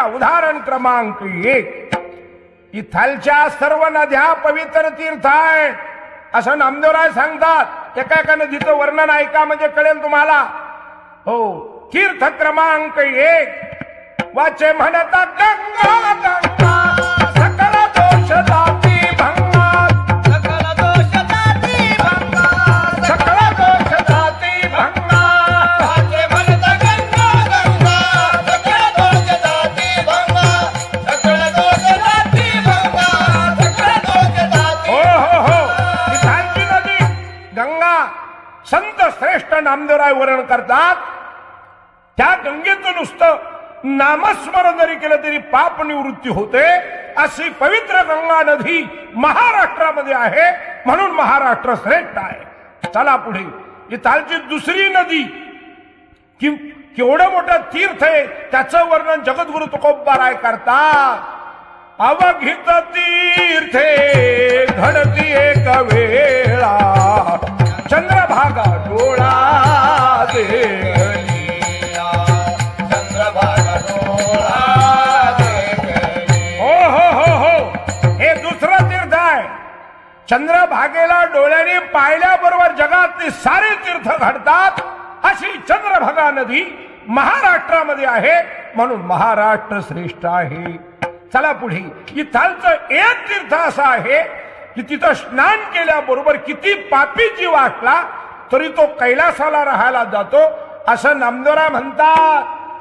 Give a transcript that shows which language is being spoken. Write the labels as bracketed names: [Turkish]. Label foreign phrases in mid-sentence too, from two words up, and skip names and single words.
[Marathi] उदाहरण क्रमांक 1, इथलच्या सर्व नद्या पवित्र तीर्थ आहेत असं नामदेवराय सांगतात. एका एका नदीचं वर्णन ऐका म्हणजे कळेल तुम्हाला. हो. तीर्थ क्रमांक 1 वाचे म्हणता गंगा गंगा सकल दोष जाती भंगा, सकल दोष जाती भंगा, सकल दोष जाती भंगा. वाचे म्हणता गंगा गंगा सकल दोष जाती भंगा, सकल दोष जाती भंगा, सकल दोष जाती. हो हो हो. इथालची नदी गंगा संत श्रेष्ठ नामदेवराय वर्णन करतात. त्या गंगेचं नुसतं नामस्मरण जरी केलं तरी पाप निवृत्ती होते. अशी पवित्र गंगा नदी महाराष्ट्रामध्ये आहे. म्हणून महाराष्ट्र श्रेष्ठ आहे. चला पुढे. इथालची दुसरी नदी केवढं मोठं तीर्थ आहे त्याचं वर्णन जगद्गुरु तुकोबाराय करतात. अवघित तीर्थे घडती एक वेळा, चंद्रभागा डोळा देखलिया, चंद्रभागा डोळा देखलिया. हो हो हो हो. हे दुसरं तीर्थ आहे. चंद्रभागेला डोळ्याने पाहिल्याबरोबर जगातले सारे तीर्थ घडतात. अशी चंद्रभागा नदी महाराष्ट्रामध्ये आहे. म्हणून महाराष्ट्र श्रेष्ठ आहे. चला पुढे. इथालचं एक तीर्थ असं आहे की तिथं स्नान केल्याबरोबर किती पापी जीव असला तरी तो कैलासाला राहायला जातो असं नामदेवराय म्हणतात.